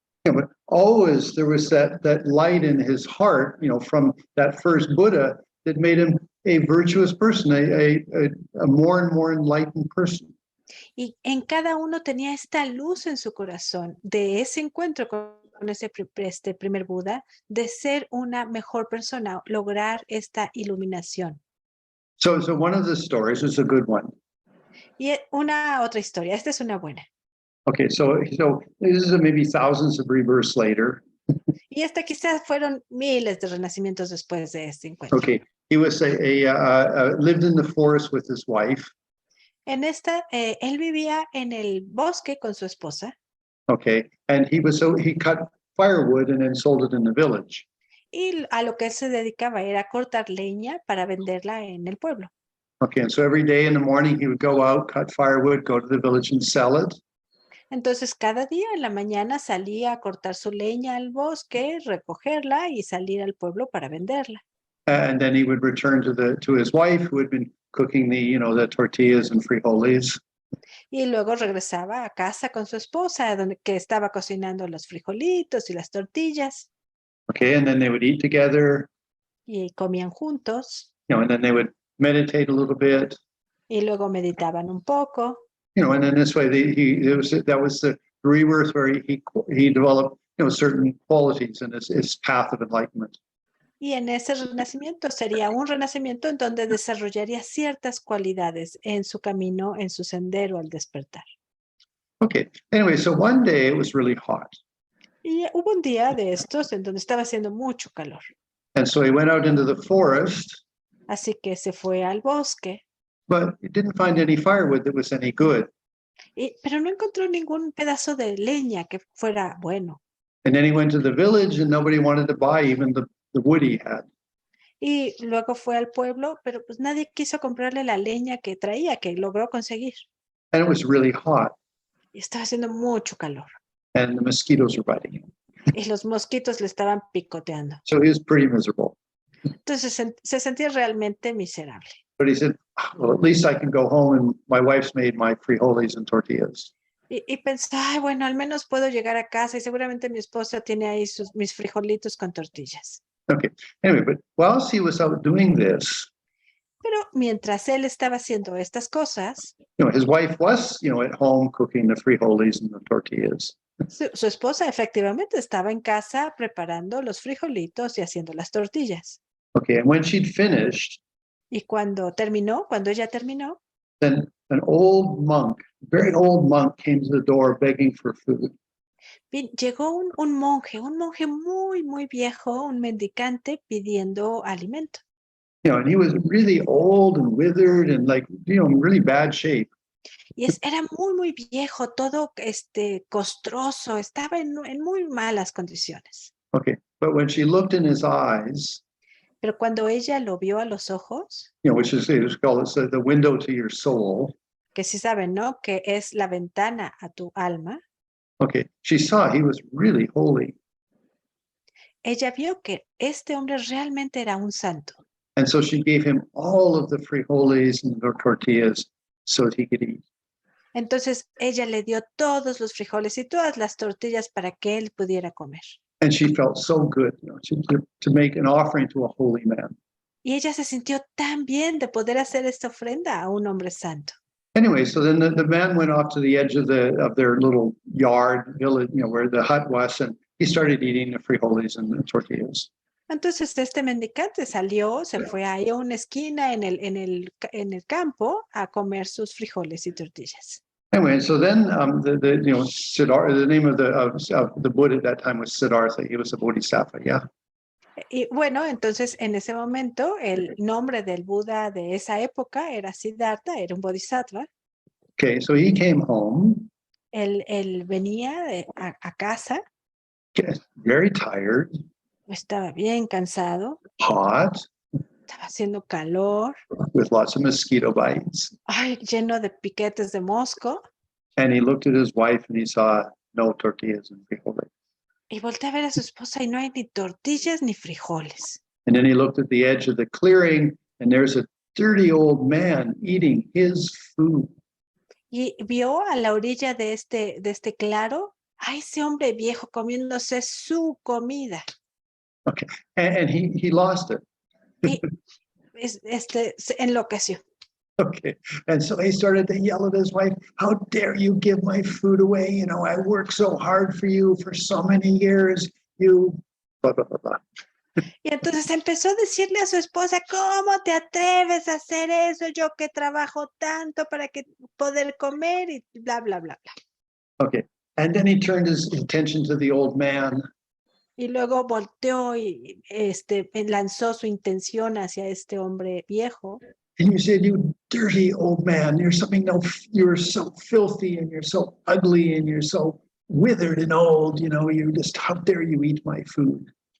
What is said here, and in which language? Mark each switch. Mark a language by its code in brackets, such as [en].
[en] You know, but always there was that light in his heart, you know, from that first Buddha that made him a virtuous person, a more and more enlightened person. [es] Y en cada uno tenía esta luz en su corazón de ese encuentro con este primer Buda, de ser una mejor persona, lograr esta iluminación. [en] So one of the stories is a good one. [es] Y una otra historia, esta es una buena. [en] Okay, so this is maybe thousands of rebirths later. [es] Y esta quizás fueron miles de renacimientos después de este encuentro. [en] Okay, he was lived in the forest with his wife. [es] En esta, él vivía en el bosque con su esposa. [en] Okay, and he cut firewood and then sold it in the village. [es] Y a lo que él se dedicaba era cortar leña para venderla en el pueblo. [en] Okay, and so every day in the morning he would go out, cut firewood, go to the village and sell it. [es] Entonces cada día en la mañana salía a cortar su leña al bosque, recogerla y salir al pueblo para venderla. [en] And then he would return to his wife, who had been cooking the tortillas and frijoles. [es] Y luego regresaba a casa con su esposa, que estaba cocinando los frijolitos y las tortillas. [en] Okay, and then they would eat together. [es] Y comían juntos. [en] You know, and then they would meditate a little bit. [es] Y luego meditaban un poco. [en] You know, and then this way that was the rebirth where he developed, you know, certain qualities in his path of enlightenment. [es] Y en ese renacimiento sería un renacimiento en donde desarrollaría ciertas cualidades en su camino, en su sendero al despertar. [en] Okay, anyway, so one day it was really hot. [es] Y hubo un día de estos en donde estaba haciendo mucho calor. [en] And so he went out into the forest, [es] Así que se fue al bosque, [en] but he didn't find any firewood that was any good. [es] pero no encontró ningún pedazo de leña que fuera bueno. [en] And then he went to the village and nobody wanted to buy even the wood he had. [es] Y luego fue al pueblo, pero pues nadie quiso comprarle la leña que traía, que logró conseguir. [en] And it was really hot [es] Y estaba haciendo mucho calor. [en] and the mosquitoes were biting him. [es] y los mosquitos le estaban picoteando. [en] So he was pretty miserable. [es] Entonces se sentía realmente miserable. [en] But he said, well, at least I can go home and my wife's made my frijoles and tortillas. [es] Y pensó, ay, bueno, al menos puedo llegar a casa y seguramente mi esposa tiene ahí mis frijolitos con tortillas. [en] Okay. Anyway, but whilst he was out doing this, [es] Pero mientras él estaba haciendo estas cosas, [en] his wife was, at home cooking the frijoles and the tortillas. [es] su esposa efectivamente estaba en casa preparando los frijolitos y haciendo las tortillas. [en] Okay. And when she'd finished, [es] Y cuando ella terminó, [en] then an old monk, very old monk, came to the door begging for food. [es] llegó un monje muy, muy viejo, un mendicante pidiendo alimento. [en] And he was really old and withered and in really bad shape. [es] Y era muy, muy viejo, todo costroso, estaba en muy malas condiciones. [en] Okay. But when she looked in his eyes, [es] Pero cuando ella lo vio a los ojos, [en] which is called the window to your soul. [es] que sí saben, ¿no? Que es la ventana a tu alma. [en] Okay. She saw he was really holy. [es] Ella vio que este hombre realmente era un santo. [en] And so she gave him all of the frijoles and the tortillas so that he could eat. [es] Entonces ella le dio todos los frijoles y todas las tortillas para que él pudiera comer. [en] And she felt so good, to make an offering to a holy man. [es] Y ella se sintió tan bien de poder hacer esta ofrenda a un hombre santo. [en] Anyway, so then the man went off to the edge of their little yard, village, where the hut was, and he started eating the frijoles and the tortillas. [es] Entonces este mendicante se fue ahí a una esquina en el campo a comer sus frijoles y tortillas. [en] Anyway, so then Siddhartha, the name of the Buddha at that time was Siddhartha. He was a bodhisattva, yeah. [es] Y bueno, entonces en ese momento el nombre del Buda de esa época era Siddhartha, era un bodhisattva. [en] Okay, so he came home. [es] Él venía a casa. [en] Very tired. [es] Estaba bien cansado. [en] Hot. [es] Estaba haciendo calor. [en] With lots of mosquito bites. [es] Ay, lleno de piquetes de mosco. [en] And he looked at his wife and he saw no tortillas and frijoles. [es] Y volteé a ver a su esposa y no hay ni tortillas ni frijoles. [en] And then he looked at the edge of the clearing and there's a dirty old man eating his food. [es] Y vio a la orilla de este claro a ese hombre viejo comiéndose su comida. [en] Okay, and he lost it. [es] Y se enloqueció. [en] Okay, and so he started to yell at his wife, "How dare you give my food away? I worked so hard for you for so many years. You blah, blah, blah, blah." [es] Y entonces empezó a decirle a su esposa, ¿cómo te atreves a hacer eso? Yo que trabajo tanto para poder comer y bla, bla, bla, bla. [en] Okay, and then he turned his attention to the old man. [es] Y luego volteó y lanzó su intención hacia este hombre viejo. [en] And you said, "You dirty old man, you're so filthy and you're so ugly and you're so withered and old, how dare you eat my food?"